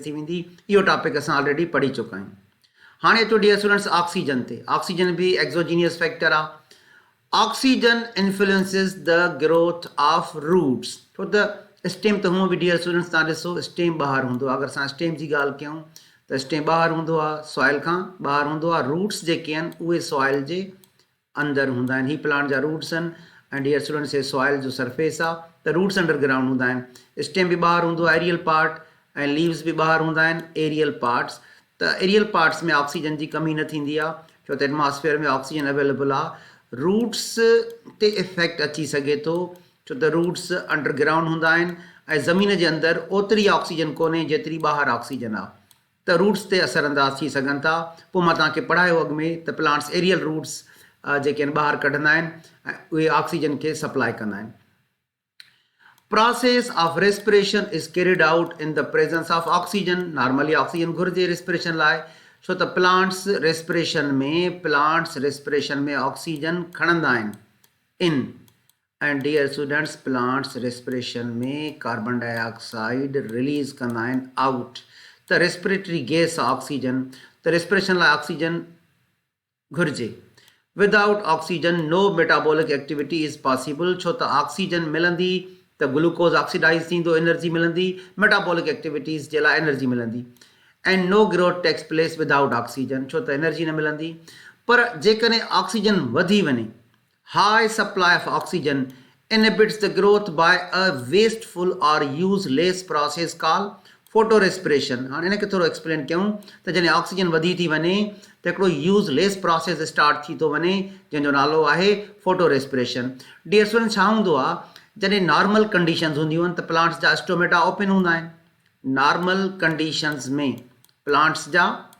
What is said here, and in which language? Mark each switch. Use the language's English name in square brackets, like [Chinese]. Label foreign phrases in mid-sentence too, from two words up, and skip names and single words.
[Sindhi] थी वेंदी इहो टॉपिक असां ऑलरेडी पढ़ी चुका आहियूं हाणे अचो [English] dear students [Sindhi] ऑक्सीजन ते ऑक्सीजन भी [English] exogenous factor [Sindhi] आहे [English] oxygen influences the growth of roots [Sindhi] छो त स्टेम त हूअं बि [English] dear students [Sindhi] तव्हां ॾिसो स्टेम ॿाहिरि हूंदो आहे अगरि असां स्टेम जी ॻाल्हि कयूं त स्टेम ॿाहिरि हूंदो आहे सॉइल खां ॿाहिरि हूंदो आहे रूट्स जेके आहिनि उहे सॉइल जे अंदरि हूंदा आहिनि हीअ प्लांट जा रूट्स आहिनि ऐं [English] dear students [Sindhi] हे सॉइल जो सरफेस आहे त [English] roots underground [Sindhi] हूंदा आहिनि स्टेम बि ॿाहिरि हूंदो आहे [English] aerial part [Sindhi] ऐं लीव्स बि ॿाहिरि हूंदा आहिनि [English] aerial parts [Sindhi] त [English] aerial parts [Sindhi] में ऑक्सीजन जी कमी न थींदी आहे छो त एटमॉस्फेयर में [English] oxygen available [Sindhi] आहे रूट्स ते इफेक्ट अची सघे थो छो त [English] roots underground [Sindhi] हूंदा आहिनि ऐं ज़मीन जे अंदरि ओतिरी ऑक्सीजन कोन्हे जेतिरी ॿाहिरि ऑक्सीजन आहे त रूट्स ते असरअंदाज थी सघनि था पोइ मां तव्हांखे पढ़ायो अॻु में त [English] plants aerial roots [Sindhi] जेके आहिनि ॿाहिरि कढंदा आहिनि ऐं उहे ऑक्सीजन खे सप्लाई कंदा आहिनि [English] process of respiration is carried out in the presence of oxygen normally oxygen [Sindhi] घुर्जे रेस्पिरेशन लाइ छो त प्लांट्स रेस्पिरेशन में ऑक्सीजन खणंदा आहिनि [English] in and dear students plants respiration [Sindhi] में [English] carbon dioxide release [Sindhi] कंदा आहिनि आउट त [English] respiratory gas oxygen [Sindhi] त रेस्पिरेशन लाइ ऑक्सीजन घुर्जे [English] without oxygen no metabolic activity is possible [Sindhi] छो त ऑक्सीजन मिलंदी त [English] glucose oxidize [Sindhi] थींदो एनर्जी मिलंदी [English] metabolic activities [Sindhi] जे लाइ एनर्जी मिलंदी [English] and no growth takes place without oxygen [Sindhi] छो त एनर्जी न मिलंदी पर जेकॾहिं ऑक्सीजन वधी वञे [English] high supply of oxygen inhibits the growth by a wasteful or useless process called photorespiration [Sindhi] हाणे इनखे थोरो एक्सप्लेन कयूं त जॾहिं ऑक्सीजन वधी थी वञे त हिकिड़ो [English] useless process [Sindhi] स्टार्ट थी थो वञे जंहिंजो नालो आहे फोटोरेस्पिरेशन [English] dear student [Sindhi] छा हूंदो आहे जॾहिं [English] normal conditions [Sindhi] हूंदियूं आहिनि त प्लांट्स जा [English] stomata open [Sindhi] हूंदा आहिनि [English] normal conditions [Sindhi] में प्लांट्स जा